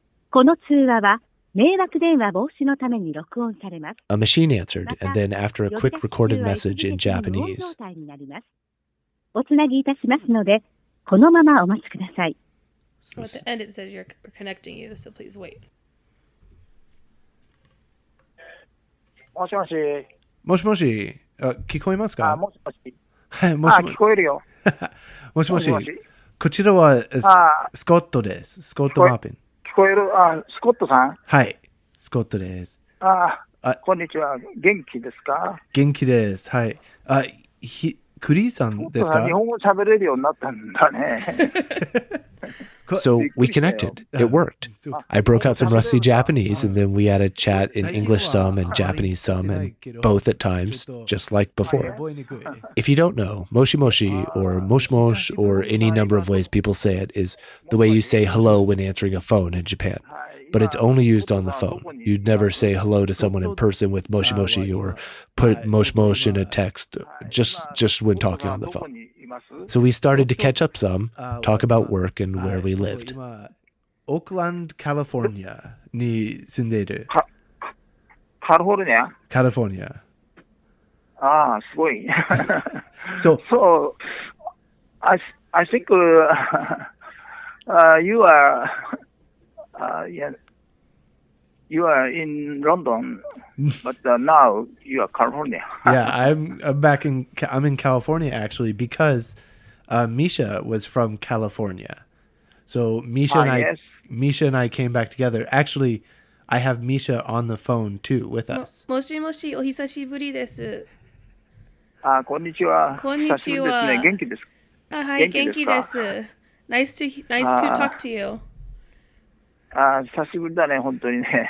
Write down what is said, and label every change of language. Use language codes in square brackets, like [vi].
[en] A machine answered, and then after a quick recorded message in Japanese. So at the end it says we're connecting you, so please wait. [ja] もしもし。もしもし、聞こえますか？もしもし。はい、もしもし。聞こえるよ。もしもし。もしもし。こちらはスコットです。スコット・マーピン。聞こえる。スコットさん？はい、スコットです。こんにちは。元気ですか？元気です。はい。クリーさんですか？日本語喋れるようになったんだね。 [en] So we connected. It worked. I broke out some rusty Japanese, and then we had a chat in English some and Japanese some, and both at times, just like before. If you don't know, moshi moshi or mosh mosh or any number of ways people say it is the way you say hello when answering a phone in Japan. But it's only used on the phone. You'd never say hello to someone in person with moshi moshi or put mosh mosh in a text, just when talking on the phone. So we started to catch up some, talk about work and where we lived. [ja] Oakland, California に住んでいる。カリフォルニア？ [en] California. [ja] すごい。 [en] So I think you are you are in London, but now you are California. Yeah, I'm in California actually because Misha was from California. So Misha and I came back together. Actually, I have Misha on the phone too with us. [ja] もしもし、お久しぶりです。こんにちは。こんにちは。久しぶりですね。元気ですか？はい、元気です。 [en] Nice to talk to you. [ja] 久しぶりだね、本当にね。